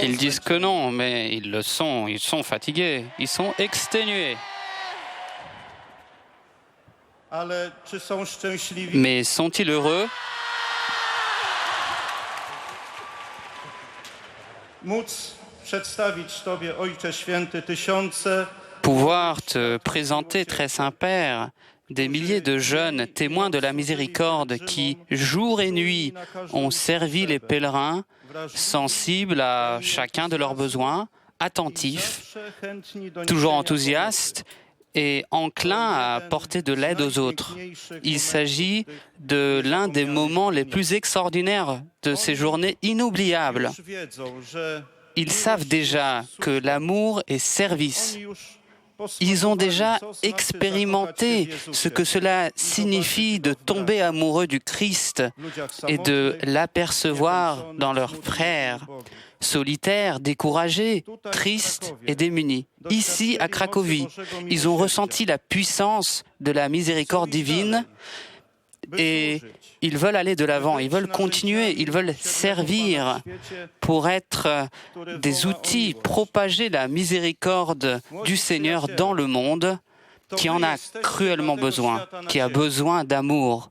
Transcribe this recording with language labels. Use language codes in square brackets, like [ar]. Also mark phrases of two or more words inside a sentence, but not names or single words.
[fr] Ils disent que [pl] zmęczeni. [fr] non, mais ils sont fatigués, ils sont exténués. [pl] Ale czy są szczęśliwi? [fr] Mais sont-ils heureux? [pl] Móc przedstawić Tobie, Ojcze Święty, tysiące [fr] Pouvoir te présenter, très Saint-Père, des milliers de jeunes témoins de la miséricorde qui, jour et nuit, ont servi les pèlerins, sensibles à chacun de leurs besoins, attentifs, [pl] zawsze chętni do [fr] toujours [pl] niesienia [fr] enthousiastes et enclins à apporter de l'aide aux autres. Il s'agit de l'un des moments les plus extraordinaires de ces journées inoubliables. [pl] Już wiedzą, że [fr] Ils savent déjà que l'amour est service. [pl] oni już [fr] Ils ont déjà [pl] posłuchali, co znaczy [fr] expérimenté [pl] zakochać się w [fr] ce [pl] Jezusie. [fr] que cela signifie de tomber amoureux du Christ [pl] Ludziach [fr] et de [pl] samotnych, [fr] l'apercevoir [pl] niewdzięczonych, [fr] dans leurs [pl] smutnych, [fr] frères, [pl] ubogich. [fr] solitaires, découragés, tristes et démunis. Ici, à Cracovie, ils ont ressenti la puissance de la miséricorde divine et ils veulent aller de l'avant, ils veulent continuer, ils veulent servir pour être des outils, propager la miséricorde du Seigneur dans le monde qui en a cruellement besoin, qui a besoin d'amour.